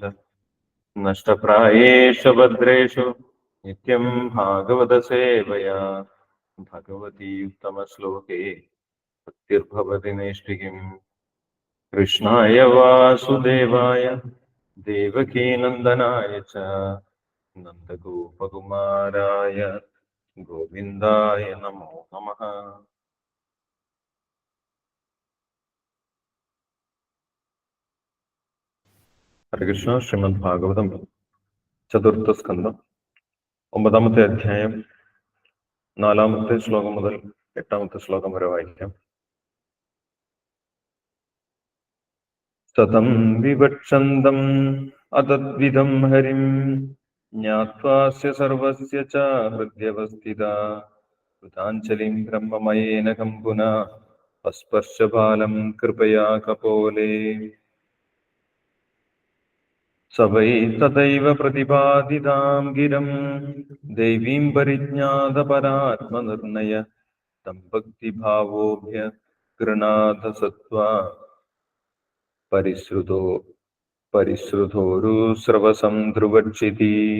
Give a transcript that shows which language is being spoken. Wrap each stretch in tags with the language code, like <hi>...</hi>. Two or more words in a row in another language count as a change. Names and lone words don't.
<sa>नष्टप्रायेषु भद्रेषु नित्यं भागवतसेवया भगवती उत्तमश्लोके भक्तिर्भवति नैष्टिकीम्। कृष्णाय वासुदेवाय देवकीनन्दनाय च नन्दगोपकुमाराय गोविन्दाय नमो नमः।</sa> <ml>ഹരികൃഷ്ണ ശ്രീമദ് ഭാഗവതം ചതുർത്ഥ സ്കന്ധം 9-ാമത്തെ അധ്യായം 4-ാമത്തെ ശ്ലോകം മുതൽ 8-ാമത്തെ ശ്ലോകം വരെ വായിക്കാം.</ml> <sa>सतं विवक्षन्तं अतद्विधं हरिं ज्ञात्वास्य सर्वस्य च हृद्यवस्थिता कृताञ्जलिं ब्रह्ममयेन कम्पुन पस्पर्शबालं कृपया कपोले. स वै तदैव प्रतिपादितां गिरं दैवीं परिज्ञातपरात्मनिर्णय तं भक्तिभावोऽभ्य गृणाथ सत्त्वा परिश्रुतोरुस्रवसं ध्रुवक्षिति.</sa>